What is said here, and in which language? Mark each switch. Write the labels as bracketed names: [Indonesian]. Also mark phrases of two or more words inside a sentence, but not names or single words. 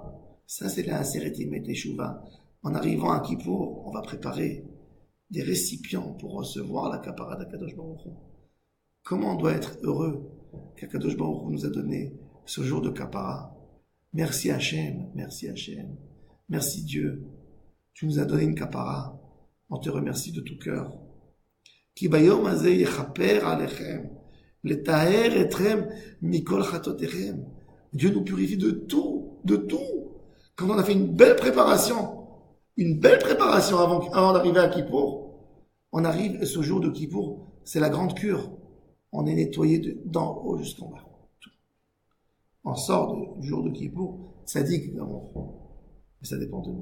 [French] Ça, c'est la sérétime teshuva. En arrivant à Kippour, on va préparer des récipients pour recevoir la kapara d'Akadosh Baruch Hu. Comment on doit être heureux qu'Akadosh Baruch Hu nous a donné ce jour de kapara. Merci Hachem, merci Hachem. Merci Dieu. Tu nous as donné une kapara. On te remercie de tout cœur. [Hebrew] כי ביום הזה יכפר עליכם לטהר אתכם מכל חטאתיכם. [French] Dieu nous purifie de tout, de tout. Quand on a fait une belle préparation avant d'arriver à Kippour, on arrive, et ce jour de Kippour, c'est la grande cure. On est nettoyé d'en haut jusqu'en bas. On sort du jour de Kippour, ça dit que ça dépend de nous.